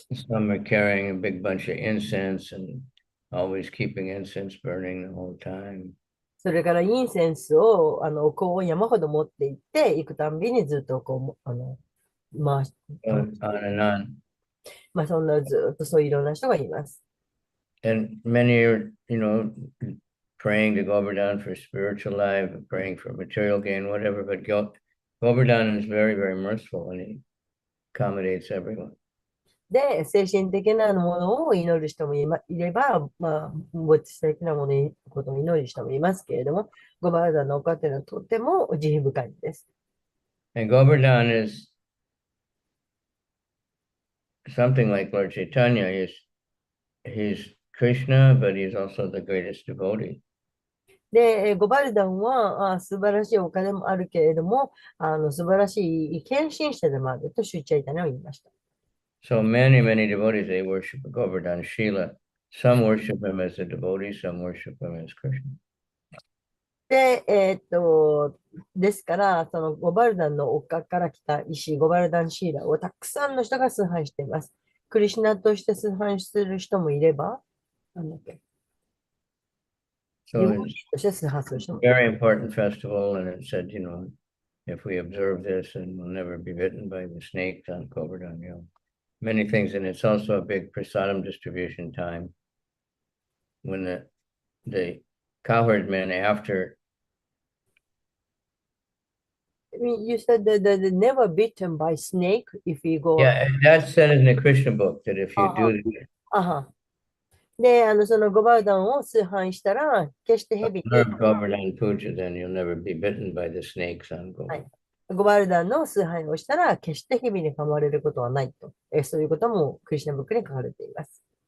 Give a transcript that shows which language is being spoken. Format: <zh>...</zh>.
<en>Some are carrying a big bunch of incense and always keeping incense burning the whole time.</en> <ja>それからインセンスを、お香を山ほど持って行って、行くたんびにずっとこう、回し、</ja> <en>On and on.</en> <ja>まあそんなずっとそういういろんな人がいます。</ja> <en>And many are, praying to Govardhan for spiritual life, praying for material gain, whatever. But Govardhan is very, very merciful and he accommodates everyone.</en> <ja>で、精神的なものを祈る人もいれば、まあ、物質的なものにことを祈る人もいますけれども、ゴバーダのお方というのはとても慈悲深いです。</ja> <en>And Govardhan is something like Lord Chaitanya. He's Krishna, but he's also the greatest devotee.</en> <ja>で、ゴバルダンは素晴らしいお金もあるけれども、素晴らしい献身者でもあるとシュチャイタネは言いました。</ja> <en>So many, many devotees, they worship Govardhan Shila. Some worship him as a devotee, some worship him as Krishna.</en> <ja>で、ですから、そのゴバルダンの丘から来た石、ゴバルダンシーラをたくさんの人が崇拝しています。クリシュナとして崇拝する人もいれば、なんだっけ、</ja> <en>So ユー it's</en> <ja>として崇拝する人も</ja> <en>a very important festival, and it said, if we observe this, and we'll never be bitten by the snakes on Govardhan, many things. And it's also a big prasadam distribution time when the cowherd men after. I mean, you said that they're never bitten by snake if you go. Yeah, that's said in the Krishna book that if you do that, あは。</en> <ja>で、そのゴバルダンを崇拝したら、決して蛇に、</ja> <en>observe Govardhan Puja, then you'll never be bitten by the snakes on Govardhan.</en> <ja>ゴバルダンの崇拝をしたら、決して蛇に噛まれることはないと。そういうこともクリシュナブックに書かれています。</ja>